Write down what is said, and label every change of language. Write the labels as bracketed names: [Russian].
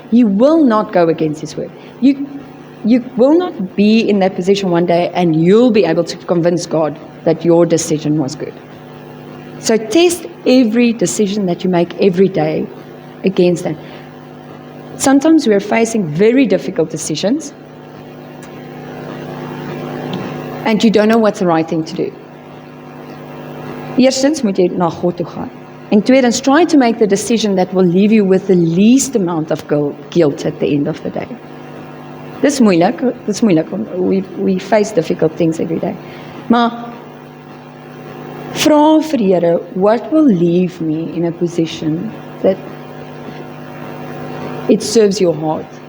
[English] He will not go against his word. You will not be in that position one day and you'll be able to convince God that your decision was good. So test every decision that you make every day against that. Sometimes we're facing very difficult decisions and you don't know what's the right thing to do. [Afrikaans] Eerstens moet jy na God toe gaan. En tweedens, [English] try to make the decision that will leave you with the least amount of guilt at the end of the day. [Afrikaans] Dis moeilik. [English] We face difficult things every day. [Afrikaans] Maar vra vir die Here, [English] what will leave me in a position that it serves your heart?